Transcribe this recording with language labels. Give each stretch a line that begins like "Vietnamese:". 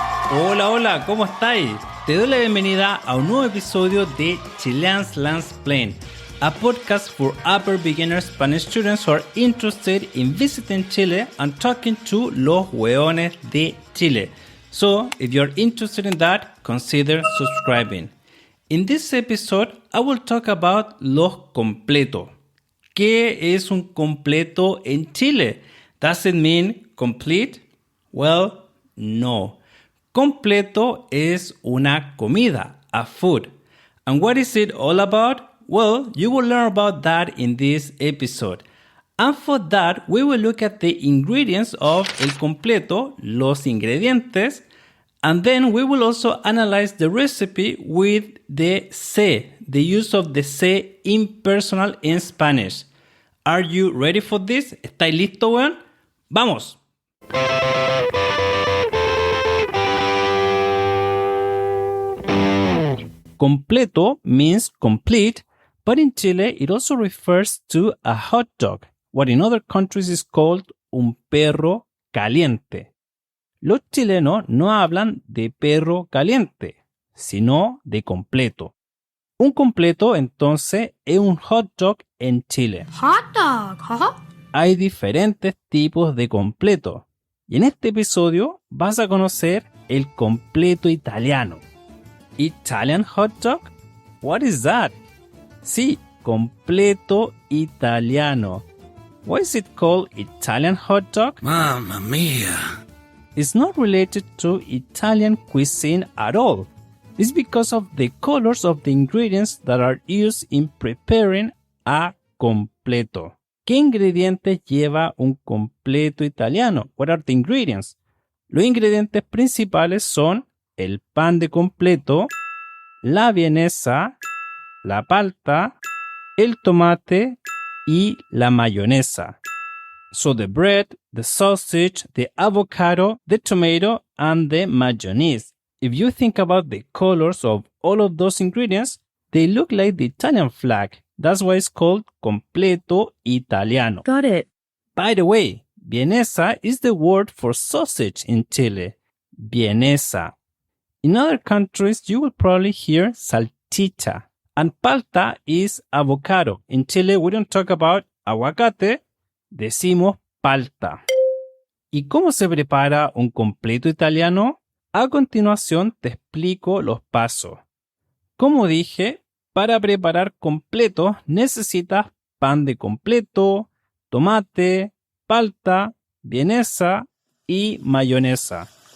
Spanish: Hola, ¿cómo estáis? Te doy la bienvenida a un nuevo episodio de
English: Chilean Slang Explained, a podcast for upper beginner Spanish students who are interested in visiting Chile and talking to
Spanish: los hueones de Chile.
English: So, if you're interested in that, consider subscribing. In this episode, I will talk about los completos.
Spanish: ¿Qué es un completo en Chile?
English: Does it mean complete? Well, no.
Spanish: Completo es una comida,
English: a food. And what is it all about? Well, you will learn about that in this episode. And for that, we will look at the ingredients of el completo,
Spanish: los ingredientes,
English: and then we will also analyze the recipe with the se, the use of the se impersonal in Spanish. Are you ready for this?
Spanish: ¿Estáis listos, weón? ¡Vamos!
English: Completo means complete, but in Chile it also refers to a hot dog, what in other countries is called
Spanish: un perro caliente. Los chilenos no hablan de perro caliente, sino de completo. Un completo, entonces, es un hot dog en Chile.
English: Hot dog, huh?
Spanish: Hay diferentes tipos de completo. Y en este episodio vas a conocer el completo italiano.
English: Italian hot dog? What is that?
Spanish: Sí, completo italiano.
English: Why is it called Italian hot dog?
Italian: Mamma mia!
English: It's not related to Italian cuisine at all. It's because of the colors of the ingredients that are used in preparing a completo.
Spanish: ¿Qué ingredientes lleva un completo italiano?
English: What are the ingredients?
Spanish: Los ingredientes principales son el pan de completo, la vienesa, la palta, el tomate y la mayonesa.
English: So the bread, the sausage, the avocado, the tomato, and the mayonnaise. If you think about the colors of all of those ingredients, they look like the Italian flag. That's why it's called completo italiano. Got it. By the way, vienesa is the word for sausage in Chile. Vienesa. In other countries, you will probably hear salchicha. And palta is avocado. In Chile, we don't talk about aguacate.
Spanish: Decimos palta. ¿Y cómo se prepara un completo italiano? A continuación te explico los pasos. Como dije, para preparar completos necesitas pan de completo, tomate, palta, vienesa y mayonesa.